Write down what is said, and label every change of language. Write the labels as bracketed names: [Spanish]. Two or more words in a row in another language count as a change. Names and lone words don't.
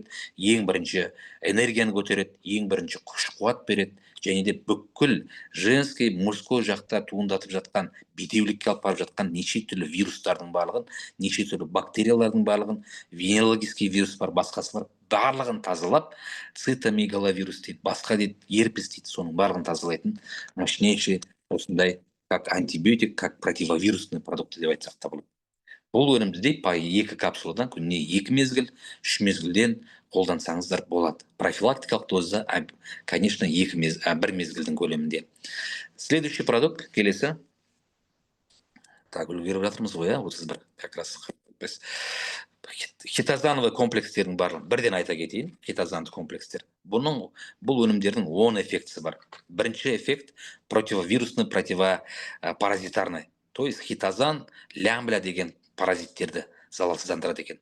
[Kazakh] ең бірінші энергияны көтереді, ең бірінші күш-қуат береді, және де бүкіл [Russian] женский, мужской [Kazakh] жақта туындатып жатқан, бедеулікке алып барып жатқан неше түрлі вирустардың барлығын, неше түрлі бактериялардың барлығын, [Russian] венерологический вирус [Kazakh] бар, басқасы бар, барлығын тазалап, цитомегаловирус дейді, басқа дейді, герпес дейді, соның барлығын тазалайтын мощнейший осындай [Russian] как антибиотик, как противовирусный продукты [Kazakh] деп айтсақ та болады. Бұл өнімді по 2 капсуладан күніне 2 мезгіл, 3 мезгілден қолдансаңыздар болады. Профилактикалық доза, конечно, 1 мезгілдің көлемінде. [Russian] Следующий продукт [Kazakh] келесі. Так, үлгеріп жатырмыз ғой, 31 [Russian] как раз [Kazakh] біз хитозановый комплекстердің барлығын бірден айта кетейін. Хитозанды комплекстер. Бұл өнімдердің 10 эффектісі бар. Бірінші эффект [Russian] противовирусный, противопаразитарный. То есть [Kazakh] хитозан лямбля деген паразиттерді залалсыздандырады екен.